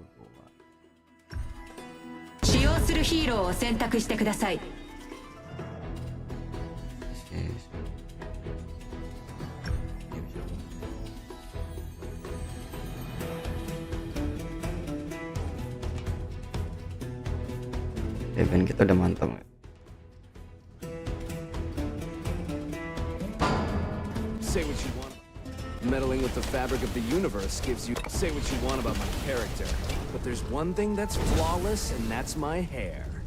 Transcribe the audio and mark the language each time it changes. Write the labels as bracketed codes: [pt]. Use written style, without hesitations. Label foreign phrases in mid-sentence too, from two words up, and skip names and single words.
[ja] 使用するヒーローを選択してください。 [id] Event kita udah mantap ya. [en] Say what you want. Meddling with the fabric of the universe gives you say what you want about my character, but there's one thing that's flawless, and that's my hair.